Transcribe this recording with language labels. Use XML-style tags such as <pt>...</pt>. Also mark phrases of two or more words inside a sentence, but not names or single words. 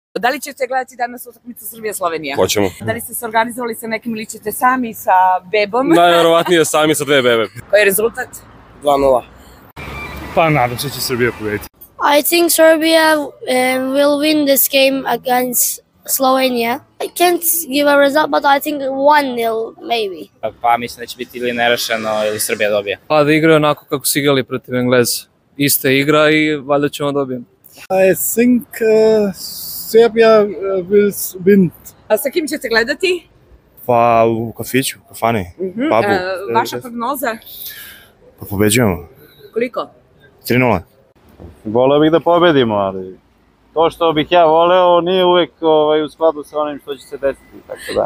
<sr>Da li ćete gledati danas utakmicu Srbija Slovenija? Hoćemo. Da li ste se organizovali sa nekim ili ćete sami sa bebom? Najverovatnije sami sa dve bebe. Koji je rezultat? 2:0. Pa nadam se će Srbija pobediti.</sr> <en>I think Serbia will win this game against Slovenia. I can't give a result, but I think 1-0 maybe.</en> <sr>Pa mislim da će biti ili nerešeno ili Srbija dobije. Pa da igraju onako kako su igrali protiv Engleza. Ista igra i valjda ćemo dobiti.</sr> <en>I think Serbia will win.</en> <sr>A sa kim ćete gledati? Pa u kafiću, kafani, pubu. Vaša prognoza? Pa pobeđujemo. Koliko? 3:0. Voleo bih da pobedimo, ali to što bih ja voleo nije uvek u skladu sa onim što će se desiti, tako da.</sr>